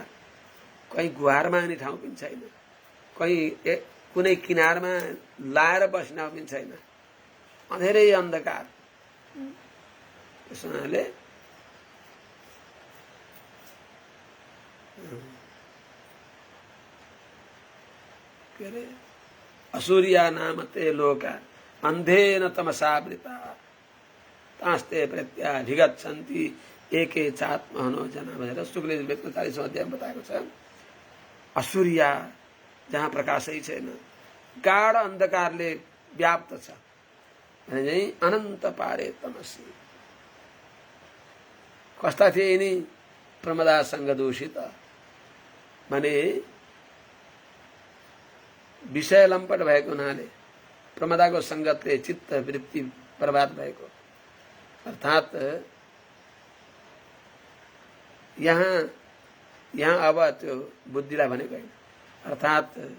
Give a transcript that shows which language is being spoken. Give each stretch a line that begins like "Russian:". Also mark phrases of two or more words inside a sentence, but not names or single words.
Nepali: कहीँ गुहारमा आउने ठाउँ पनि छैन, कहीँ कुनै किनारमा लाएर बस्ने ठाउँ पनि छैन, अँधेरै अन्धकार। त्यस हुनाले के अरे
Sanskrit: असुरिया नाम ते लोका अन्धेन तमसावृता तास्ते प्रत्याधिगच्छन्ति एके चात्महनो जना
Nepali: भनेर शुक्ल यजुर्वेदको 40औं अध्यायमा बताएको छ। असुरिया जहाँ प्रकाशै छैन, गाढ अन्धकारले व्याप्त छ भने चाहिँ
Sanskrit: अनन्त पारे तमसी।
Nepali: कस्ता थिए यिनी? प्रमदासँग दूषित भने विषय लम्पट भएको हुनाले प्रमदाको संगतले चित्त वृत्ति बर्बाद भएको, अर्थात यहाँ अब त्यो बुद्धिलाई भनेको होइन, अर्थात